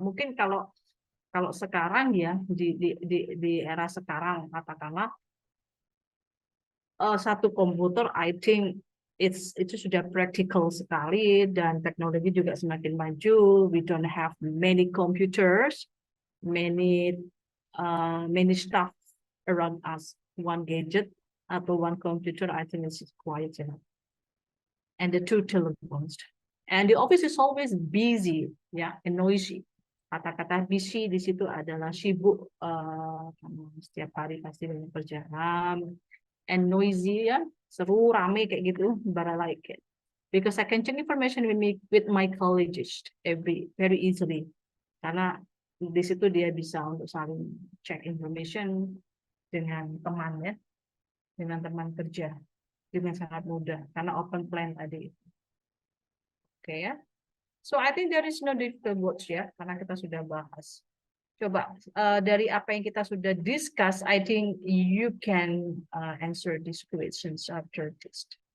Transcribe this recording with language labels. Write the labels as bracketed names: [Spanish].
[Indonesian] Mungkin kalau sekarang ya di era sekarang katakanlah satu komputer [English] I think [Indonesian] itu sudah practical sekali dan teknologi juga semakin maju. [English] We don't have many computers, many stuff around us. One gadget atau one computer I think is quite enough. And the 2 telephones. And the office is always busy, ya, and noisy. [Indonesian] Kata-kata busy di situ adalah sibuk, setiap hari pasti banyak kerjaan, and noisy ya, seru, rame kayak gitu, [English] but I like it because I can check information with my colleagues very easily. [Indonesian] Karena di situ dia bisa untuk saling [English] check information [Indonesian] dengan teman ya, dengan teman kerja dengan sangat mudah karena open plan tadi. Oke ya. [English] So I think there is no difficult words ya, [Indonesian] karena kita sudah bahas. Coba dari apa yang kita sudah [English] discuss, I think you can answer these questions after this.